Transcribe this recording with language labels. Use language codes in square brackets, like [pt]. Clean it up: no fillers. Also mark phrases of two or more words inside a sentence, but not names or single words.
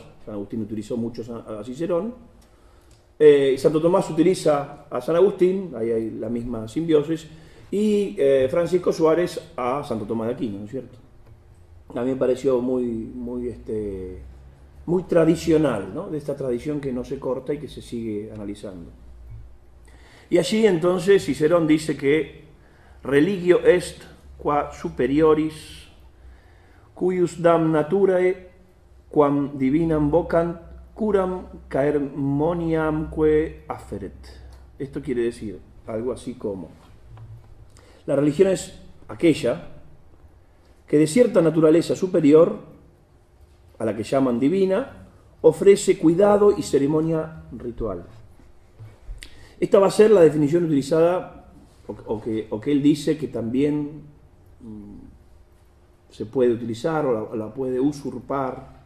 [es] San Agustín utilizó mucho a Cicerón, Santo Tomás utiliza a San Agustín, ahí hay la misma simbiosis, y Francisco Suárez a Santo Tomás de Aquino, ¿no es cierto? A mí me pareció muy tradicional, ¿no? De esta tradición que no se corta y que se sigue analizando. Y allí entonces Cicerón dice que [la] religio est qua superioris cuius dam naturae quam divinam vocant curam caermoniamque afferet. [es] Esto quiere decir algo así como: la religión es aquella que de cierta naturaleza superior, a la que llaman divina, ofrece cuidado y ceremonia ritual. Esta va a ser la definición utilizada, o que él dice que también se puede utilizar o la puede usurpar.